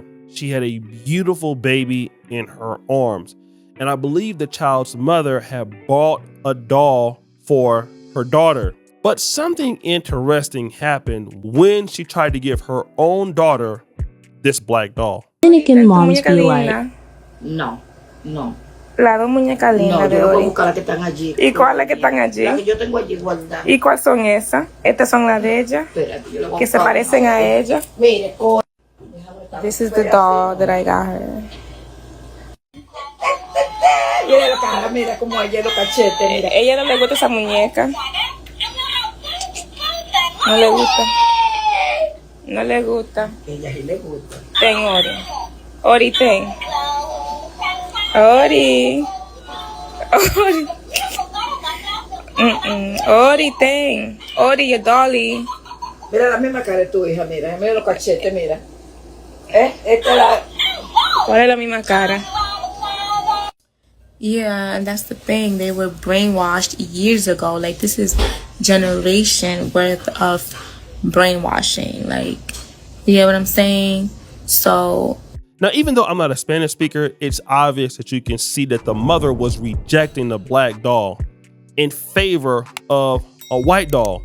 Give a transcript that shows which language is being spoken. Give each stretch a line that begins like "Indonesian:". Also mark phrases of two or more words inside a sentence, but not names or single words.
English: She had a beautiful baby in her arms, and I believe the child's mother had bought a doll for her daughter. But something interesting happened when she tried to give her own daughter this black doll. Dominican moms be like,
Spanish: No, no. Las dos muñecas lindas No, de yo no puedo hoy. buscar las que están allí. ¿Y cuáles que están allí? Las que yo tengo allí guardadas. ¿Y cuáles son esas? Estas son las de ella, Espérate, yo le voy a que se buscar. parecen a ella. Mire,
English: This is the doll that I got her.
Spanish: mira la cara, mira cómo ella los cachetes, mira. Ella no le gusta esa muñeca. No le gusta. No le gusta. Ella sí le gusta. Ten, Ori. Ori, ten. Ori. Ori. Ori, ten. Ori,
English: your dolly.
Spanish: Mira la misma cara de tu hija, mira los cachetes, mira. Esta la... ¿Cuál es la misma cara?
English: yeah, and that's the thing. They were brainwashed years ago. Like, this is generation worth of brainwashing. Like, you get what I'm saying? So Now, even though I'm not a Spanish speaker, it's obvious that you can see that the mother was rejecting the black doll in favor of a white doll.